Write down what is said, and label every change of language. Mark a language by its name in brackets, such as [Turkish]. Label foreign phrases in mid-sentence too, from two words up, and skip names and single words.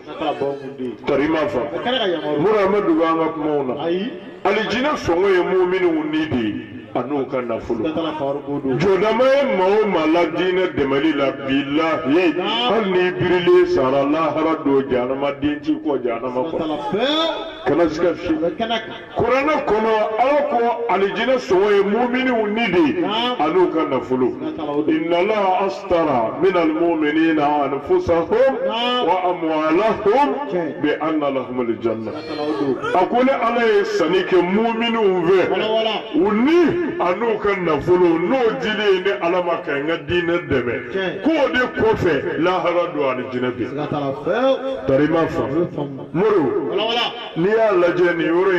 [Bambara] sɔn tari ma fa muru an bɛ dogo an ka kumaw na alijinɛ sɔngɔ ye muminunw ni de ye a n'u ka nafolo jɔdama ye maa o maa la diinɛ dɛmɛli la bilahi hali n'i birilen sara lahara don jahanama den t'i kɔ jahanama kɔnɔ kana se ka fi kuranɛ kɔnɔ ala ko alijinɛ sɔngɔ ye muminunw ni de ye a n'u ka nafolo [Arabic] إن الله اشترى من المؤمنين أنفسهم وأموالهم بأن لهم الجنة [Bambara] a ko ni ala ye sanni kɛ muminunw fɛ u ni a n'u ka nafolo n'o dilen ni ala ma ka n ka diinɛ dɛmɛ k'o de kɔfɛ lahara don alijinɛ bɛ tari ma fa muru n'i y'a lajɛ nin yɔrɔ in